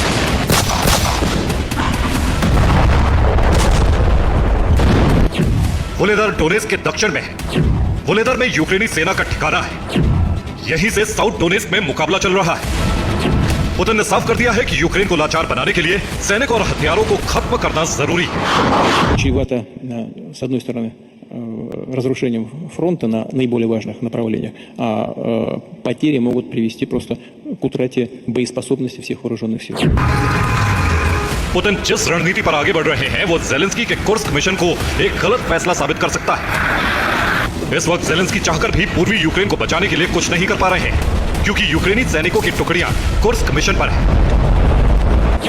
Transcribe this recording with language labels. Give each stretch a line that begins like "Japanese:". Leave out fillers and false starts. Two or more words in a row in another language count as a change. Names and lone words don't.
Hindi: वोलेदार डोनेस्क के दक्षिण में है। वोलेदार में यूक्रेनी सेना का ठिकाना है। यहीं से साउथ डोनेस्क में मुकाबला चल रहा है। पुतिन ने साफ कर दिया है कि यूक्रेन को लाचार बनाने के लिए सैनिक और हथियारों को खत्म करना जरूरी है।
Russian: Чревато, с одной стороны, разрушением фронта на наиболее важных направлениях, а потери могут привести просто к утрате боеспособности всех вооруженных сил.
Hindi: पुतिन जिस रणनीति पर आगे बढ़ रहे हैं वो ज़ेलेंस्की के कुर्स्क मिशन को एक गलत फैसला साबित कर सकता है। इस वक्त ज़ेलेंस्की चाहकर भी पूर्वी यूक्रेन को बचाने के लिए कुछ नहीं कर पा रहे हैं, क्योंकि यूक्रेनी सैनिकों की टुकड़ियां कुर्स्क मिशन पर हैं।